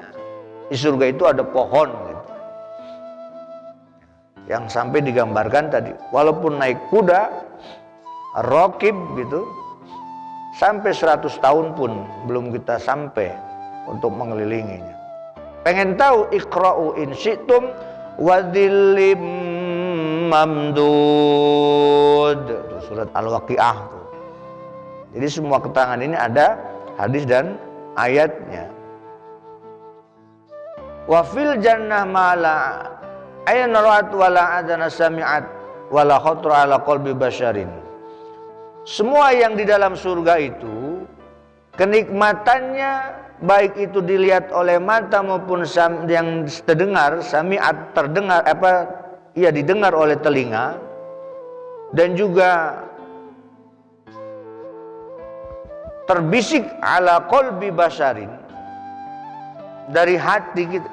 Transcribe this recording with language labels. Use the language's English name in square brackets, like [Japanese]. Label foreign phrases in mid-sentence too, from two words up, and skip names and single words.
[Indonesian] Di surga itu ada pohon gitu. Yang sampai digambarkan tadi, walaupun naik kuda, rokib gitu, sampai 100 tahun pun belum kita sampai untuk mengelilinginya. Pengen tahu, [Arabic] اقرءوا إن شئتم وظل ممدود. [Indonesian] Itu surat Al-Waqiah tuh. Jadi semua keterangan ini ada hadis dan ayatnya. [Arabic] وفي الجنة ما لا عين رأت ولا أذن سمعت ولا خطر على قلب بشر. [Indonesian] Semua yang di dalam surga itu kenikmatannya, baik itu dilihat oleh mata maupun yang terdengar, sami'at terdengar didengar oleh telinga, dan juga terbisik [Arabic] على قلب بشر, [Indonesian] dari hati kita.